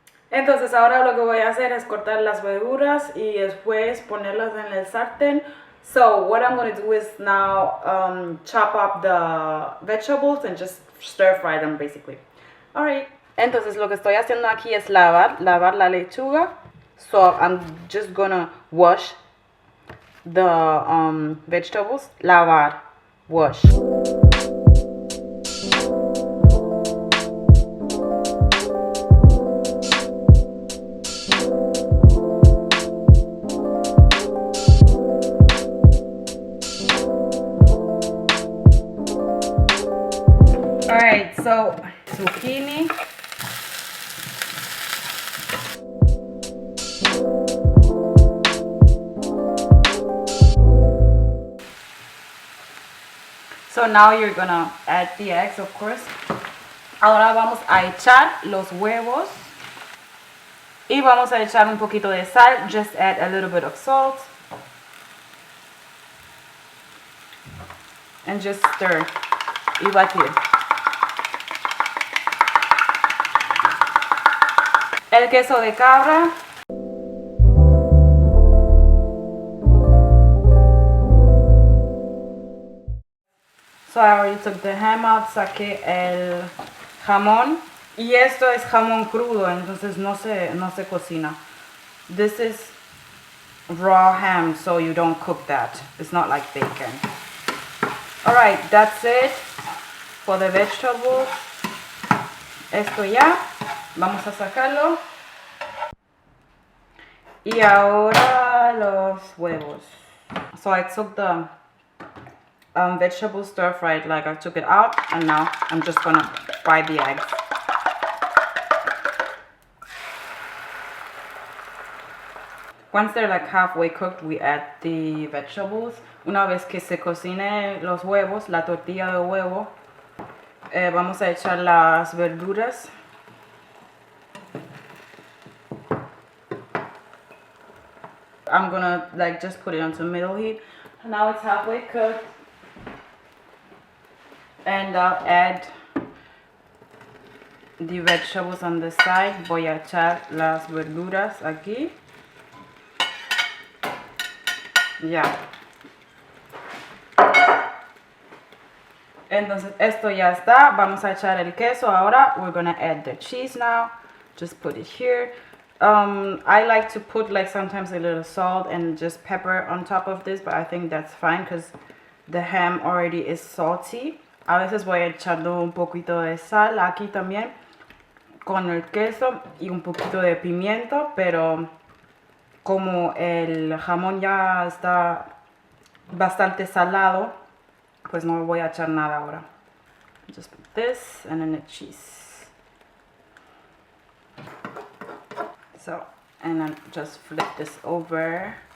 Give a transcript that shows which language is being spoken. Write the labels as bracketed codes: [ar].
[es] Entonces ahora lo que voy a hacer es cortar las verduras y después ponerlas en el sartén. [en] So what I'm going to do is now chop up the vegetables and just stir fry them basically. Alright. [es] Entonces lo que estoy haciendo aquí es lavar la lechuga. [en] So I'm just gonna wash the vegetables. [es] Lavar, wash. [en] Alright, so zucchini. So now you're gonna add the eggs, of course. [es] Ahora vamos a echar los huevos. Y vamos a echar un poquito de sal. [en] Just add a little bit of salt. And just stir. [es] Y batir. El queso de cabra. [en] So I already took the ham out, [es] saqué el jamón. Y esto es jamón crudo, entonces no se cocina. [en] This is raw ham, so you don't cook that. It's not like bacon. Alright, that's it for the vegetables. [es] Esto ya. Vamos a sacarlo. Y ahora los huevos. [en] So I took the vegetable stir fried, like I took it out, and now I'm just gonna fry the eggs. Once they're like halfway cooked, we add the vegetables. [es] Una vez que se cocine los huevos, la tortilla de huevo, vamos a echar las verduras. [en] I'm gonna like just put it onto middle heat. Now it's halfway cooked. And I'll add the vegetables on the side. [es] Voy a echar las verduras aquí. Ya. Entonces esto ya está. Vamos a echar el queso ahora. [en] We're gonna add the cheese now. Just put it here. I like to put like sometimes a little salt and just pepper on top of this, but I think that's fine because the ham already is salty. [es] A veces voy echando un poquito de sal aquí también con el queso y un poquito de pimiento, pero como el jamón ya está bastante salado, pues no voy a echar nada ahora. [en] Just put this and then the cheese. So, and then just flip this over.